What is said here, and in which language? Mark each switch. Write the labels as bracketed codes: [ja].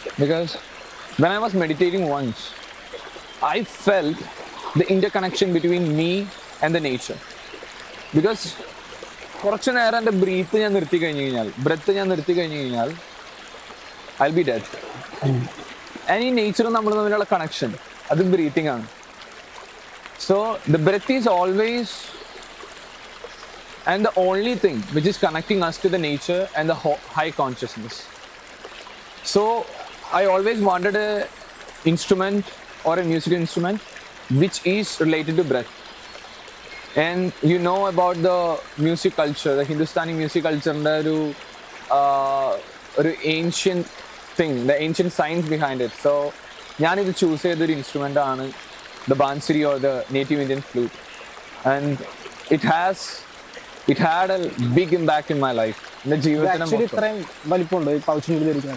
[en] Because when I was meditating once, I felt the interconnection between me and the nature. [ml] Because കുറച്ച് നേരം എൻ്റെ breath ഞാൻ നിർത്തി കഴിഞ്ഞ് കഴിഞ്ഞാൽ [en] I'll be dead. [ml] And ഈ നേച്ചറും നമ്മൾ തമ്മിലുള്ള കണക്ഷൻ അത് ബ്രീത്തിങ് ആണ്. [en] So the breath is always and the only thing which is connecting us to the nature and the high consciousness. So I always wanted a instrument or a musical instrument which is related to breath. And you know about the music culture, the Hindustani music culture, the ancient thing, the ancient science behind it. So [ml] ഞാനിത് choose ചെയ്തൊരു instrument ആണ് [en] the bansuri or the native Indian flute. And it had a big impact in my life. [ml] എൻ്റെ ജീവിതത്തിനെ actually ഇത്രയും വലിപ്പമുണ്ടോ ഈ പൗച്ചിനുള്ളിൽ ഇരിക്കുന്ന?